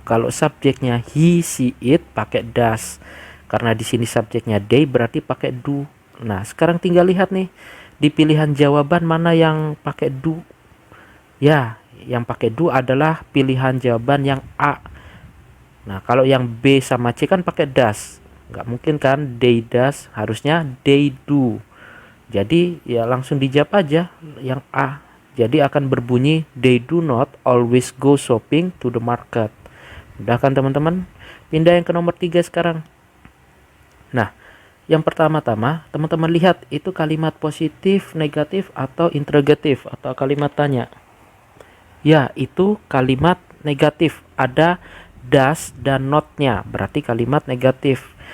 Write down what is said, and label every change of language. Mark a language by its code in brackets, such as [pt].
[id] Kalau subjeknya he, she, it pakai does. Karena di sini subjeknya they berarti pakai do. Nah, sekarang tinggal lihat nih di pilihan jawaban mana yang pakai do. Ya, yang pakai do adalah pilihan jawaban yang A. Nah, kalau yang B sama C kan pakai does. Nggak mungkin kan they does, harusnya they do. Jadi ya langsung dijawab aja yang A. Jadi akan berbunyi [en] they do not always go shopping to the market. [id] Udah kan teman-teman? Pindah yang ke nomor 3 sekarang. Nah, yang pertama-tama teman-teman lihat itu kalimat positif, negatif, atau interrogatif atau kalimat tanya. Ya, itu kalimat negatif, ada das dan notnya, berarti kalimat negatif.